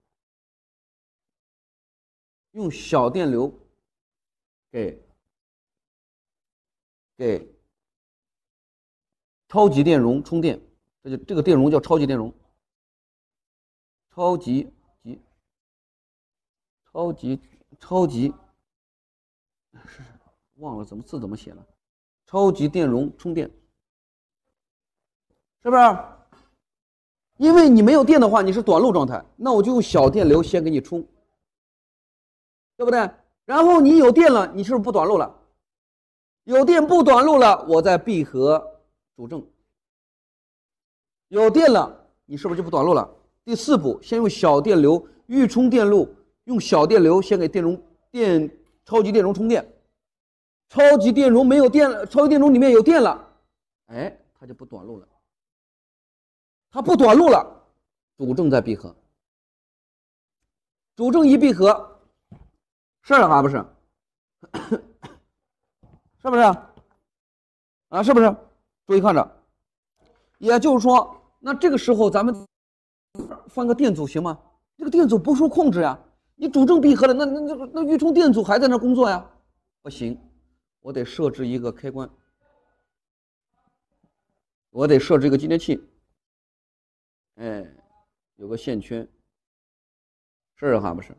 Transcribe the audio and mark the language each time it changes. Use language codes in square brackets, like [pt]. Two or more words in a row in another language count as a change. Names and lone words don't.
[zh] 用小電流給超級電容充電，這個電容叫超級電容，超級，忘了字怎麼寫了，超級電容充電，是不是？因為你沒有電的話，你是短路狀態，那我就用小電流先給你充，對不對？然後你有電了，你是不是不短路了？有電不短路了，我再闭合。主正有電了，你是不是就不短路了？第四步，先用小電流預充電路，用小電流先給超級電容充電。超級電容沒有電了，超级電容裡面有電了，哎，它就不短路了。它不短路了，主正再閉合。主正一閉合，是了还不是？是不是？啊，是不是？注意看着，也就是说，那這個時候咱們放個電阻行嗎？這個電阻不受控制呀，你主正閉合了，那預充電阻還在那工作呀？不行，我得設置一個開關，我得設置一個繼電器，哎，有個線圈，是還不是？